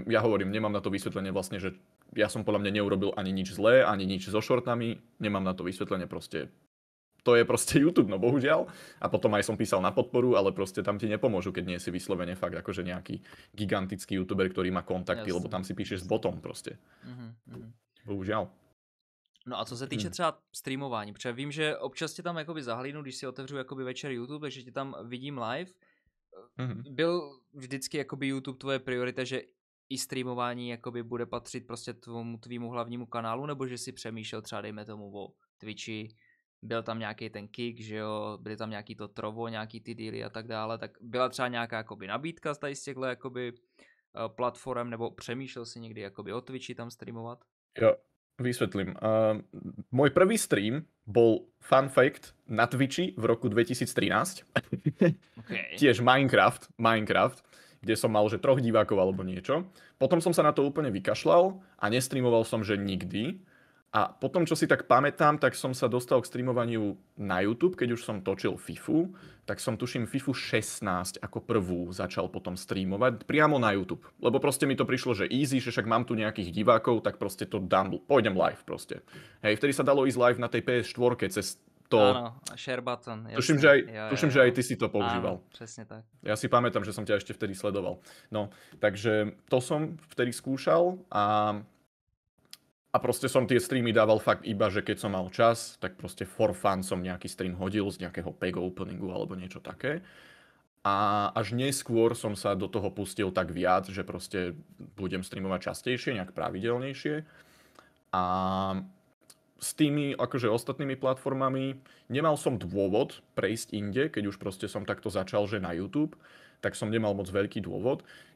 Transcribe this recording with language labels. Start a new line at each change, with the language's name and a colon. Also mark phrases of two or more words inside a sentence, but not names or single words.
Slovak: Ja hovorím, nemám na to vysvetlenie vlastne, že ja som podľa mňa neurobil ani nič zlé, ani nič so shortami, nemám na to vysvetlenie proste. To je proste YouTube, no bohužiaľ. A potom aj som písal na podporu, ale proste tam ti nepomôžu, keď nie si vyslovene fakt akože nejaký gigantický YouTuber, ktorý má kontakty, lebo tam si píšeš s botom proste. Bohužiaľ.
Czech: No a co se týče třeba streamování, protože vím, že občas tě tam jakoby zahlídnu, když si otevřu jakoby večer YouTube, takže tě tam vidím live. Byl vždycky jakoby YouTube tvoje priorita, že i streamování jakoby bude patřit prostě tvýmu hlavnímu kanálu, nebo že si přemýšlel třeba dejme tomu o Twitchi, byl tam nějaký ten Kick, že jo, byly tam nějaký to Trovo, nějaký ty dealy a tak dále, tak byla třeba nějaká jakoby nabídka z těchto jakoby platform, nebo přemýšlel si někdy jakoby o Twitchi tam streamovat?
Slovak: Jo, vysvetlím. Môj prvý stream bol
English: fun fact
Slovak: na Twitchi v roku 2013. Tiež Minecraft, kde som mal že 3 divákov alebo niečo. Potom som sa na to úplne vykašľal a nestreamoval som že nikdy. A potom, čo si tak pamätám, tak som sa dostal k streamovaniu na YouTube, keď už som točil FIFU, tak som tuším FIFU 16 ako prvú začal potom streamovať priamo na YouTube. Lebo proste mi to prišlo, že easy, že však mám tu nejakých divákov, tak proste to dám, pôjdem live proste. Hej, vtedy sa dalo ísť live na tej PS4 cez to... Áno,
English: share button.
Slovak: Tuším, že aj ty si to používal. Áno, presne tak. Ja si pamätám, že som ťa ešte vtedy sledoval. No, takže to som vtedy skúšal a proste som tie streamy dával fakt iba, že keď som mal čas, tak proste
English: for fun
Slovak: som nejaký stream hodil z nejakého pack openingu alebo niečo také. A až neskôr som sa do toho pustil tak viac, že proste budem streamovať častejšie, nejak pravidelnejšie. A s tými akože ostatnými platformami nemal som dôvod prejsť inde, keď už proste som takto začal, že na YouTube, tak som nemal moc veľký dôvod.